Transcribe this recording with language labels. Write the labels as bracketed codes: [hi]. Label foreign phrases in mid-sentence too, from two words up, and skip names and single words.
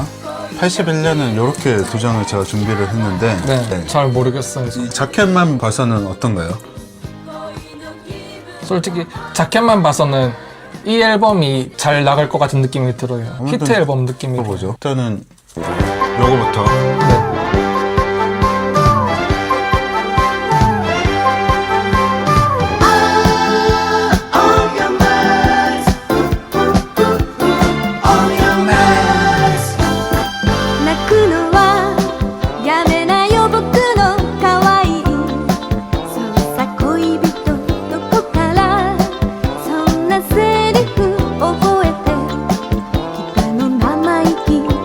[ko] 81년은 이렇게 두 장을 제가 준비를 했는데 네, 잘 모르겠어요. 이 자켓만 봐서는 어떤가요? 솔직히 자켓만 봐서는 이 앨범이 잘 나갈 것 같은 느낌이 들어요. 히트 앨범 느낌이 이거 들어요. 보죠. 일단은 요거부터 네. [ja] 泣くのはやめなよ僕の可愛いそうさ恋人どこからそんなセリフ覚えてきたの生意気